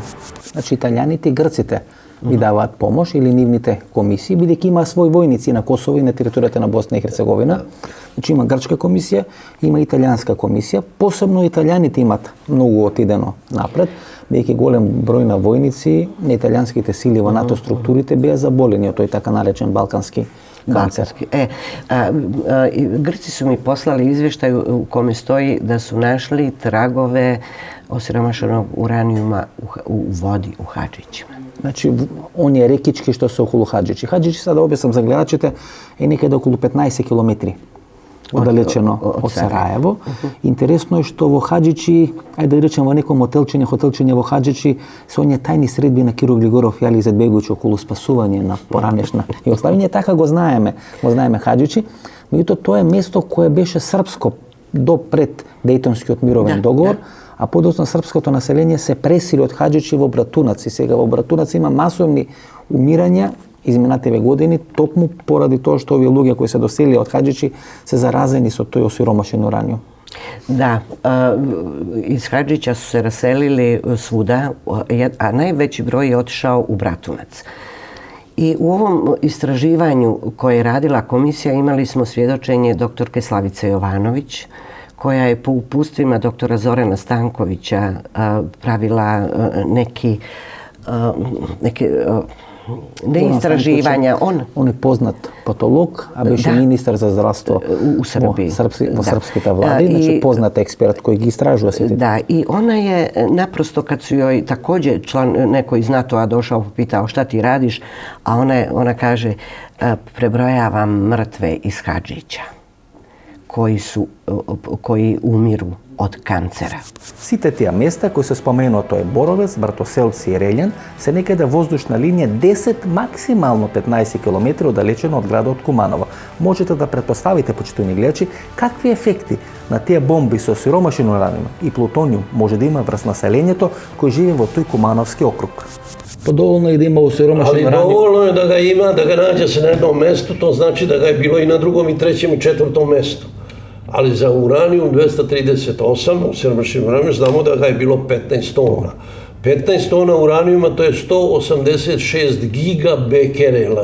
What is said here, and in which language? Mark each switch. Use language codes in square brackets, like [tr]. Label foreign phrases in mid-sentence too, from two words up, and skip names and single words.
[mk] Значи италијаните и грците ви даваат помош или нивните комисии, бидејќи има своји војници на Косово и на територијата на Босна и Херцеговина. Значи има грчка комисија, има италијанска комисија. Посебно италијаните имат многу отидено напред, бидејќи голем број на војници на италијанските сили во НАТО структурите беа заболени од тој така наречен балкански kancer. [bs] Grci su mi poslali izvještaj u kome stoji da su našli tragove osiromašenog uranijuma u vodi u Hadžićima. [mk] Значи, оние рекички што се околу Хаджичи. Хаджичи, сада објаснам за гледачите, е некаде околу 15 километри оддалечено од Сараево. Интересно е што во Хаджичи, ајде да речем во некој хотелчиње во Хаджичи, се оние тајни средби на Киро Глигоров и Али Изетбеговиќ околу спасување на поранешна Југославија. Така го знаеме Хаджичи. Меѓутоа, тоа е место кое беше српско до пред Дејтонскиот мировен договор, а подоцна српското население се пресили од Хаджичи во Братунац. И сега во Братунац има масовни умирања изминативе години, токму поради тоа што овие луѓе кои се доселија од Хаджичи се заразени со тој осиромашен ураниум. [bs] Da, iz Hadžića su se raselili svuda, a najveći broj je otišao u Bratunac. I u ovom istraživanju koje je radila komisija imali smo svjedočenje doktorke Slavice Jovanović, koja je po upustvima doktora Zorana Stankovića pravila neke istraživanja. On je poznat patolog, a [mk] беше министар за здравство [bs] u Srbiji. [mk] Во српските влади, значи познат експерт кој ги истражува сите. [bs] Da, i ona je naprosto kad su joj također neko iz NATO-a došao pitao šta ti radiš, a ona kaže prebrojavam mrtve iz Hadžića koji umiru од канцера. [mk] Сите тие места кои се споменува, тоа е Боровец, Братоселци и Релјан, се некаде воздушна линија 10, максимално 15 км оддалечено од градот Куманово. Можете да претпоставите, почитувани гледачи, какви ефекти на тие бомби со сиромашен ураниум и плутониум може да има врз населението кој живее во тој Кумановски округ. Подоволно е да има осиромашен ураниум. [sr] Ali dovoljno je da ga ima, da ga nađe se na jednom mestu, to znači da ga je bilo i na drugom i trećem i četvrtom mestu. Ali za uranijum 238, osiromašen uranijum, znamo da ga je bilo 15 tona. 15 tona uranijuma to je 186 gigabekerela.